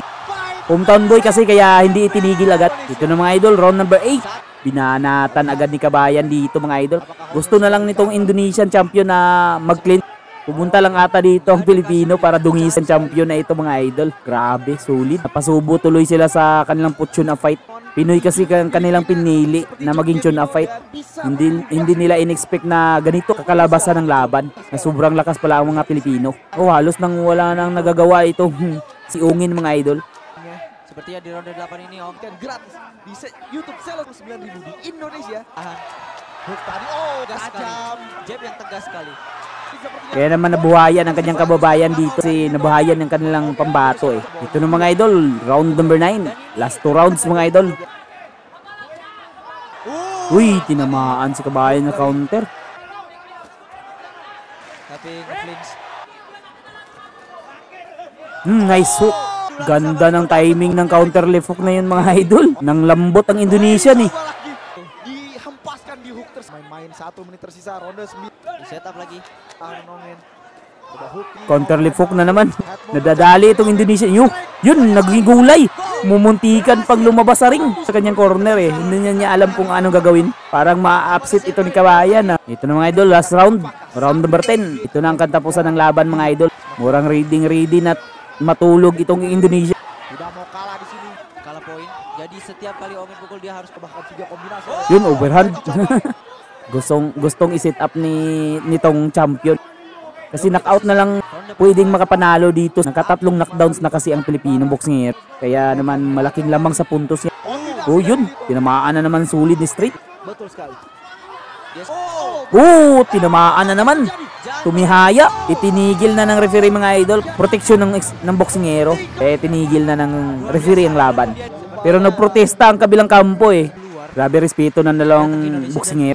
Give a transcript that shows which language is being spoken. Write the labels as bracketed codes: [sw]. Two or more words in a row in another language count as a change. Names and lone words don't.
[en] Hometown boy [tl] kasi kaya hindi itinigil agad. Ito na mga idol, [en] round number 8. [tl] Binanatan agad ni Kabayan dito mga idol. Gusto na lang nitong Indonesian champion na mag-clean. Pumunta lang ata dito ang Pilipino para dungisan champion na ito mga idol. Grabe, solid. Napasubo tuloy sila sa kanilang [en] tune-up fight. [tl] Pinoy kasi kanilang pinili na maging [en] tune-up fight. [tl] Hindi nila in-expect na ganito kakalabasan ng laban. Na sobrang lakas pala ang mga Pilipino. Halos nang wala nang nagagawa ito si Ungin mga idol. [id] Sepertinya di ronde 8 ini Om Kan gratis di YouTube sel 9.000 di Indonesia. tahan. Hook tadi Tegas sekali. tajam. Jab yang tegas sekali. [tl] Kaya naman nabuhayan ang kanyang kababayan dito si nabuhayan ng kanilang pambato Ito na mga idol, [en] round number 9. Last 2 rounds [tl] mga idol. Uy, tinamaan si Kabayan na counter. [id] Tapi nge-flinch. [en] Nice hook. [tl] Ganda ng timing ng [en] counter left hook [tl] na yun mga idol. Nang lambot ang Indonesian [id] Dihempaskan di hook main-main 1 menit tersisa ronde 9. Di setup lagi. Ongen. Coba hook. [en] Counter left hook [tl] na naman. Nadadali itong Indonesian. Yun, naging gulay. Mumuntikan pag lumabas sa ring sa kanyang corner Hindi niya alam kung anong gagawin. Parang ma-upset ito ni Kabayan Ito na mga idol, [en] last round. Round number 10. [tl] Ito na ang katapusan ng laban mga idol. Murang ready na matulog itong Indonesia. [id] Tidak mau kalah di sini. Kalah poin. Jadi setiap kali Ongen pukul dia harus Bahkan 3 kombinasi. [tl] Yun, overhand. gustong i-set up nitong champion. Kasi knockout na lang pwedeng makapanalo dito. Nakatatlong knockdowns na kasi ang Pilipino boxer. Kaya naman malaking lamang sa puntos niya. Yun. Tinamaan na naman sulit ni Street. [id] Betul sekali. [en] Yes. [tl] Tinamaan na naman. Tumihaya. Itinigil na ng referee mga idol. Proteksyon ng boksingero. Tinigil na ng referee ang laban. Pero nagprotesta ang kabilang kampo Grabe respeto ng dalawang boksingero.